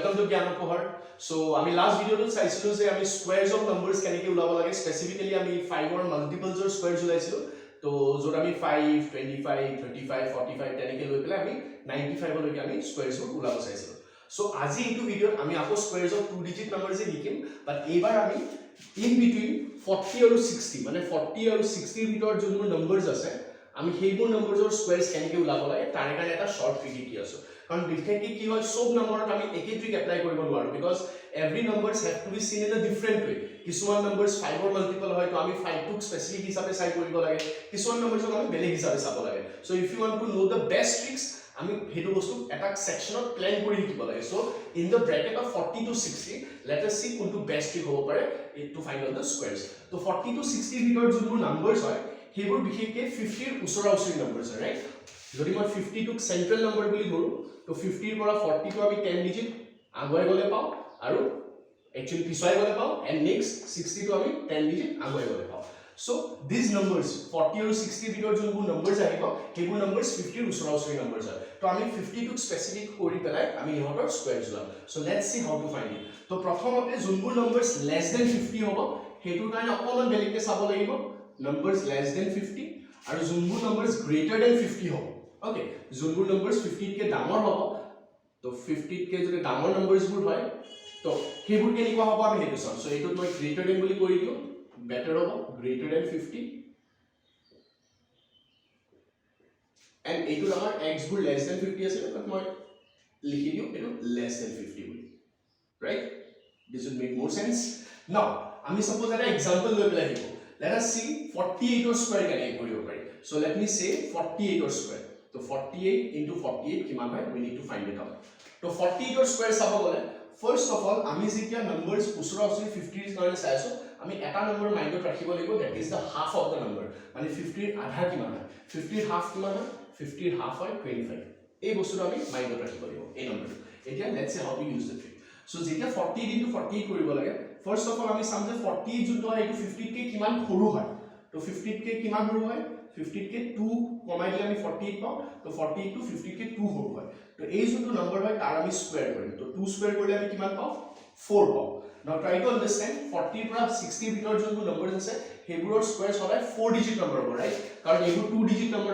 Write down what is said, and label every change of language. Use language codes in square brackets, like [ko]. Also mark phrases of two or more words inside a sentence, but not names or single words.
[as] জ্ঞান পোহৰ সো আমি লাষ্ট ভিডিওটো চাইছিলো যে আমি [en] squares of numbers [as] কেনেকৈ উলাব লাগে স্পেসিফিক্যালি আমি 5 ৰ [en] multiples or squares [as] উলাইছিলো তো যত আমি 5 25 35 45 তেনেকৈ লৈ পেলাই আমি 95 লৈকে আমি স্কয়াৰস উলাব চাইছিলো সো আজি এইটো ভিডিওত আমি আকৌ [en] squares of 2 digit numbers [as] লিখিম বাট এইবাৰ আমি [en] in between 40 [as] আৰু 60 মানে 40 আৰু 60 ৰ ভিতৰত যোনবোৰ নাম্বাৰস আছে আমি সেইবোৰ নাম্বাৰসৰ স্কয়াৰস কেনেকৈ উলাব লাগে তাৰ কাৰণে এটা [en] short trick [as] কি আছে কাৰণ বিশেষকৈ কি হয় সব নম্বৰত আমি একে ট্ৰিক এপ্লাই কৰিব নোৱাৰো [en] because every numbers have to be seen in a different way [as] কিছুমান নাম্বাৰস 5 ৰ মাল্টিপল হয় তো আমি 5 টোক স্পেসিফিক হিচাপে চাই কৰিব লাগে কিছুমান নাম্বাৰসক আমি বেলেগ হিচাপে চাব লাগে [en] so if you want to know the best [as] ট্ৰিক্স আমি হেতু বস্তু এটা সেকশনত প্ল্যান কৰি লিখিব লাগে [en] so in the bracket of 40 to 60 let us see [as] কোনটো [en] best trick [as] হ'ব পাৰে [en] to find out the squares [as] তো [en] 40 to 60 [as] ৰ ভিতৰত যোনবোৰ নাম্বাৰস হয় সেইবোৰ বিশেষকৈ 50 ৰ ওচৰা-ওচৰি নাম্বাৰস হয় ৰাইট যদি মই 50 টোক [en] central number [as] বুলি ধৰো তো 50 ৰ পৰা 40 টো আমি 10 ডিজিট আগুৱাই গলে পাও আৰু actually পিছাই গলে পাও [en] and next 60 to [as] আমি 10 digit আগুৱাই গলে পাও [en] so these numbers 40 [as] আৰু 60 ভিতৰত যোনবোৰ নাম্বাৰস আহিব সেইবোৰ নাম্বাৰস 50 ৰ ওচৰা-ওচৰি নাম্বাৰস হয় তো আমি 50 টোক স্পেসিফিক কৰি পেলাই আমি ইহঁতৰ স্কয়াৰস উলাম [en] so let's see how to find it [as] তো প্ৰথমতে যোনবোৰ নাম্বাৰস [en] less than 50 [as] হ'ব হেতুৰ কাৰণে অকমান বেলেগকে চাব লাগিব নাম্বাৰস [en] less than 50 [as] আৰু যোনবোৰ নাম্বাৰস [en] greater than 50 [as] হ'ব ওকে যোনবোৰ নাম্বাৰস 50 কে ডাঙৰ হ'ব তো 50 কে যদি ডাঙৰ নাম্বাৰসবোৰ হয় তো হেবোৰ কেনেকুৱা হ'ব আমি হেতু চাম সো এইটো মই [en] greater than [as] বুলি কৰি দিও বেটাৰ হ'ব [en] greater than 50 [as] এন্ড এইটো আমাৰ x বোৰ [en] less than 50 [as] আছে বাট মই লিখি দিও এটো [en] less than 50 [as] বুলি [en] right this will make more sense now [as] আমি সাপোজ এটা এক্সাম্পল লৈ পেলাই দিব [en] let us see 48 [as] ৰ স্কয়াৰ কেনেকৈ কৰিব পাৰি [en] so let me say 48 [as] ৰ স্কয়াৰ তো 48 into 48 কিমান হয় [en] we need to find it out [as] তো 48 ৰ স্কয়াৰ চাব গলে [en] first of all [as] আমি যেতিয়া নাম্বাৰস ওচৰা-ওচৰি 50 ৰ কাৰণে চাইছো আমি এটা নম্বৰ মাইন্ডত ৰাখিব লাগিব [en] that is the half of the number [as] মানে 50 ৰ আধা কিমান হয় 50 ৰ হাফ কিমান হয় 50 ৰ হাফ হয় 25 এই বস্তুটো আমি মাইন্ডত ৰাখিব লাগিব এই নম্বৰটো এতিয়া [en] let's see how to use the trick so [as] যেতিয়া 48 into 48 কৰিব লাগে [en] first of all [as] আমি চাম যে 48 যোনটো হয় এইটো 50 কে কিমান সৰু হয় তো 50 কে কিমান সৰু হয় 50 কে 2 কমাই দিলে আমি 48 পাও তো 48 to 50 কে 2 সৰু হয় তো এই যোনটো নম্বৰ হয় তাৰ আমি স্কয়াৰ কৰিম তো 2 স্কয়াৰ কৰিলে আমি কিমান পাও 4 পাও [en] now try to understand [as] 40 পৰা 60 ভিতৰ যোনটো নম্বৰ আছে হেবোৰৰ স্কয়াৰ সদায় [en] 4 digit number [as] হ'ব ৰাইট কাৰণ এইবোৰ [en] 2 digit number